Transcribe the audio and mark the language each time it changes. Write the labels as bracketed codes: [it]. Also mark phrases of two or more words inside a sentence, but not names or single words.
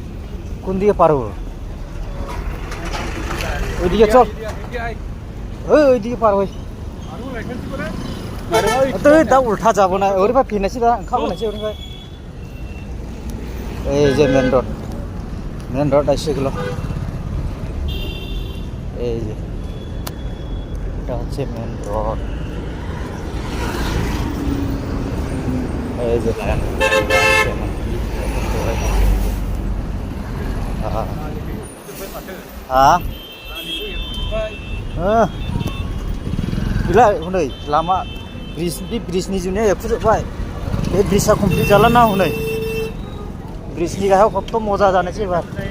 [bn] কোন দিকে পারবো ওইদিকে চল ওইদিকে পার হই তো তা উল্টা যাবো না ওরে ভাই ফিনেছি দা খাবো না ওরে ভাই এই যে মেন রোড আসছে এগুলো এই যে এটা হচ্ছে মেন রোড এই যে [trp] gila hunai lama bridge ni june ekfu jokbai be bridge a complete jala na hunai bridge ni gahaw kotto moja janese ebar